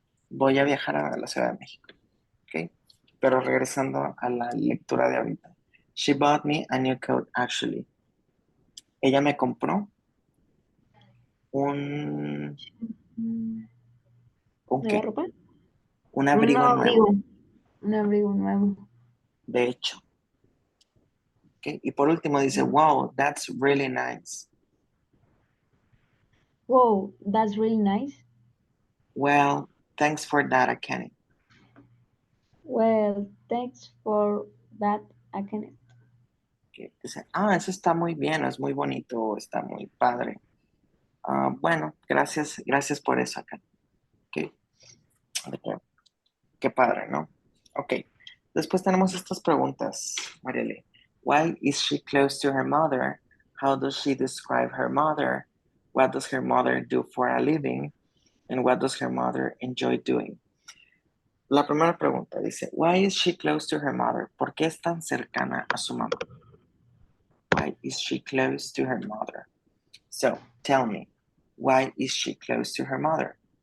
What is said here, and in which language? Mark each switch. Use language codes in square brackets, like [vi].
[es] Voy a viajar a la Ciudad de México. Okay. Pero regresando a la lectura de ahorita. [en] She bought me a new coat, actually. [es] Ella me compró un ¿qué? ¿Ropa? Un abrigo nuevo. Un abrigo nuevo. De hecho. Okay. Y por último dice, [en] wow, that's really nice. Wow, that's really nice. Well, thanks for that, Kenny. Well, thanks for that, Kenneth. Okay. [es] Dice, eso está muy bien, es muy bonito, está muy padre. Bueno, gracias por eso, acá. Okay. Qué padre, ¿no? Ok. Después tenemos estas preguntas, Marielle. [en] Why is she close to her mother? How does she describe her mother? What does her mother do for a living? And what does her mother enjoy doing? [es] La primera pregunta dice, [en] why is she close to her mother? [es] ¿Por qué es tan cercana a su mamá? [en] Why is she close to her mother? So, tell me, why is she close to her mother?